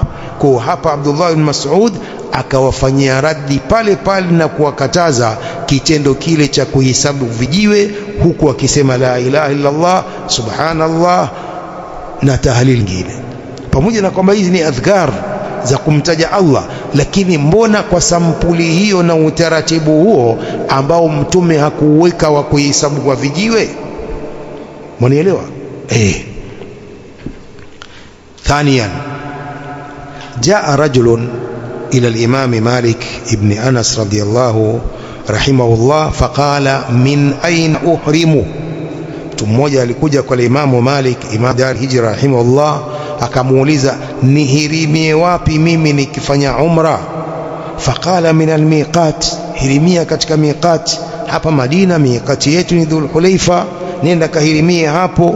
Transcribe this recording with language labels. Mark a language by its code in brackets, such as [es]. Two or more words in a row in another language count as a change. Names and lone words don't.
[sw] Kwa hapa Abdullah ibn Mas'ud akawafanyia raddi pale pale na kuwakataza kitendo kile cha kuhesabu vijiwe, huku akisema [ar] لا إله إلا الله, [sw] subhanallah na tahlil nyingine, pamoja na kwamba hizi ni adhkar za kumtaja Allah, lakini mbona kwa sampuli hiyo na utaratibu huo ambao mtume hakuweka wa kuhesabu kwa vijiwe? Mwanielewa? [ar] ثانيا جاء رجل إلى الإمام مالك بن أنس رضي الله رحمه الله فقال من أين أحرم. [sw] Mtu mmoja alikuja kwa Imamu Malik, Imam Dar Hijra rahimahullah, akamuuliza nihirimie wapi mimi nikifanya umra? [ar] فقال من الميقات, [sw] hirimia katika miqat. Hapa Madina miqati yetu ni Dhul Hulaifa, nenda kahirimie hapo.